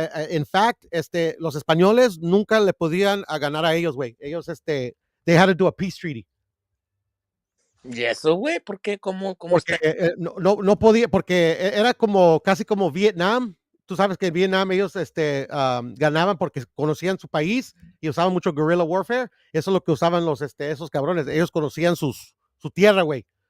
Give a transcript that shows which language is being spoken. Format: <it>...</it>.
<en>In fact,</en> <es>los españoles nunca le podían ganar a ellos, güey. Ellos,</es> <en>they had to do a peace treaty.</en> <es>¿Y eso, güey? ¿Por qué? ¿Cómo Porque está? no podía, porque era casi como Vietnam. Tú sabes que en Vietnam ellos ganaban porque conocían su país y usaban mucho</es> <en>guerrilla warfare.</en> <es>Eso es lo que usaban esos cabrones. Ellos conocían su tierra, güey.</es>